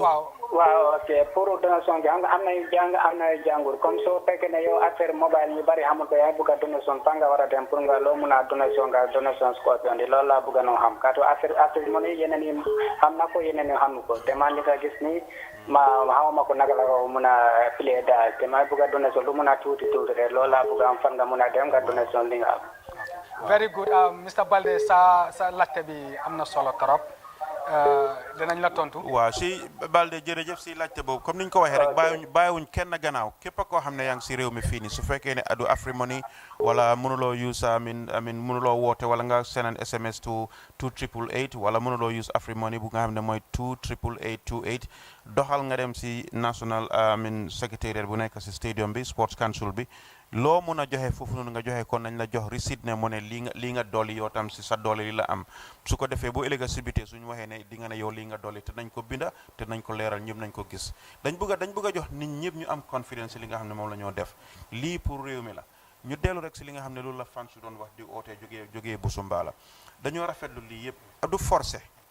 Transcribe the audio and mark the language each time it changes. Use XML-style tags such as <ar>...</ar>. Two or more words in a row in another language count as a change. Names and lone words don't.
<wo>waaw ok</wo> <fr>pour donation</fr> <wo>bi xam nga am na yu jàng am na yu jàngul comme soo fekkee ne yow</wo> <fr>affaire mobile</fr> <wo>ñu bari xamul ko yaa bëgg a donation fa nga war a dem pour nga loo mun a donation Scorpion di loolu laa bëgg a noo xam kaatu AfriMoney yeneen yi xam na ko yeneen yi xamu ko te man li nga gis ni ma xamuma ko naka la ko mun a play daal te ma bëgg a donation lu mun a tuuti rek loolu laa bëgg a am fan nga mun a dem nga donation li nga am.</wo> <en>Very good, Mr.</en> <wo>Balde sa laajte bi am na solo trop. Dinañ la tontu. waaw si Balde jërëjëf si laajte boobu comme ni ñu ko waxee rek bàyyiwuñ kenn gannaaw képp koo xam ne yaa ngi si réew mi fii nii su fekkee ne adu AfriMoney wala mënuloo use mënuloo woote wala nga</wo> <en>send SMS to</en> <wo>2888 wala mënuloo use AfriMoney bu nga xam ne mooy 28888 doxal nga dem si</wo> <en>national secretariat</en> <wo>bu nekk si stadium bi</wo> <en>sports council</en> <wo>bi loo mun a joxe foofu noonu nga joxe kon nañ la jox receipt ne mu ne lii nga dolli yow tam si sa dolli li la am su ko defee bu ëllëg si bitee suñu waxee ne di nga ne yow lii nga dolli te nañ ko binda te nañ ko leeral ñëpp nañ ko gis dañ bëgg a jox nit ñëpp ñu am confidence li nga xam ne moom la ñoo def lii pour réew mi la ñu dellu rek si li nga xam ne loolu la fan su doon wax di ootee jógee Busumbala dañoo rafetlu lii yëpp du forcé</wo>